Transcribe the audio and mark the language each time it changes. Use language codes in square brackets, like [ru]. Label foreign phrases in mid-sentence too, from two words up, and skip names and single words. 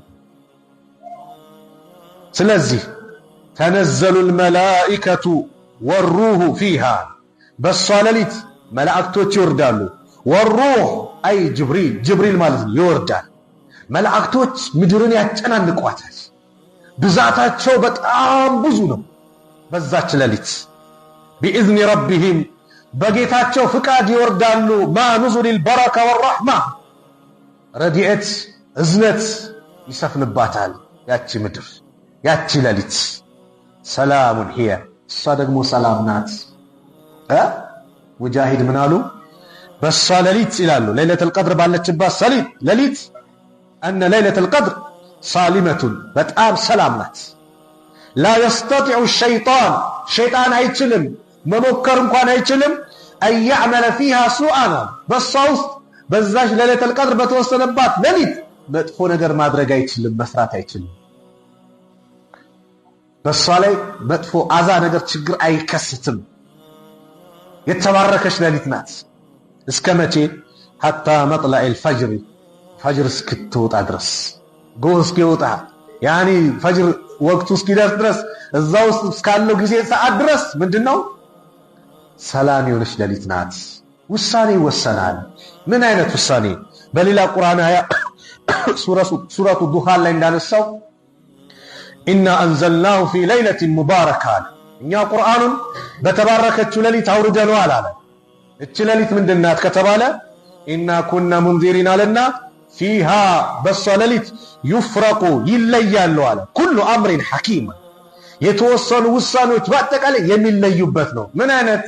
[am] ስለዚህ [ar] تنزل الملائكة والروح فيها [am] በሷ ሌሊት መላእክቶች ይወርዳሉ። ወሩህ አይ ጅብሪል ማለት ነው ይወርዳል። መላእክቶች ምድርን ያጨናንቋታል። ብዛታቸው በጣም ብዙ ነው። በዛች ሌሊት [ar] بإذن ربهم [am] በጌታቸው ፍቃድ ይወርዳሉ። [ar] مع نزول البركة والرحمة [am] ረዲኤት እዝነት ይሰፍንባታል ያቺ ምድር ያቺ ሌሊት። [ar] سلام هي [am] እሷ ደግሞ ሰላም ናት። ሙጃሂድ ምን አሉ? በሷ ሌሊት ይላሉ ለይለቱል ቀድር ባለችባት ሌሊት [ar] أن ليلة القدر صالمة [am] በጣም ሰላም ናት። [ar] لا يستطيع الشيطان شيطان [am] አይችልም መሞከር እንኳን አይችልም [ar] أن يعمل فيها سوءا [am] በሷ ውስጥ በዛች ለይለቱል ቀድር በተወሰነባት ሌሊት መጥፎ ነገር ማድረግ አይችልም መስራት አይችልም። በሷ ላይ መጥፎ አዛ ነገር ችግር አይከስትም። የተባረከች ሌሊት ናት። እስከ መቼ? [ar] حتى مطلع الفجر [am] ፈጅር እስክትወጣ ድረስ ጎህ እስኪወጣ ያኒ ፈጅር ወቅቱ እስኪደርስ ድረስ እዛው እስካለው ጊዜ ሰዓት ድረስ ምንድነው ሰላም የሆነች ሌሊት ናት። ውሳኔ ይወሰናል። ምን አይነት ውሳኔ? በሌላ ቁርአን አያ ሱረቱ ዱኻን ላይ እንዳነሳው [ar] إنا أنزلناه في ليلة مباركة [am] እኛ ቁርአኑን በተባረከችው ሌሊት አውርደነዋል አለ። እቺ ሌሊት ምንድናት ከተባለ [ar] إنا كنا منذرين [am] አለና ፊሃ በሷ ሌሊት ይፍረቁ ይለያሉ አለ [ar] كل أمر حكيم [am] የተወሰኑ ውሳኔዎች በአጠቃላይ የሚለዩበት ነው። ምን አይነት?